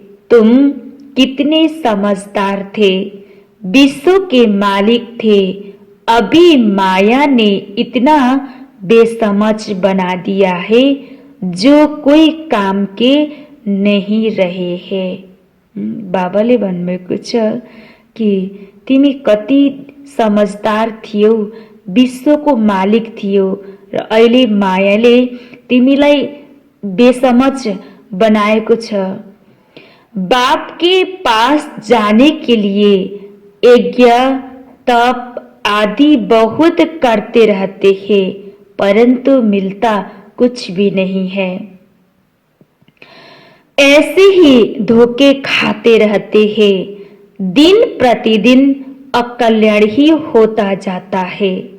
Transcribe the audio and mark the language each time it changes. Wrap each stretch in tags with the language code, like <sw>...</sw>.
<hi>तुम कितने समझदार थे, विश्व के मालिक थे, अभी माया ने इतना बेसमझ बना दिया है जो कोई काम के नहीं रहे हैं।</hi> <ne>बाबाले भन्नुभएको छ कि तिमी कति समझदार थियौ, विश्वको मालिक थियौ र अहिले मायाले तिमीलाई बेसमझ बनाएको छ।</ne> <hi>बाप के पास जाने के लिए यज्ञ तप आदि बहुत करते रहते हैं, परंतु मिलता कुछ भी नहीं है। ऐसे ही धोखे खाते रहते हैं, दिन प्रतिदिन अकल्याण ही होता जाता है।</hi>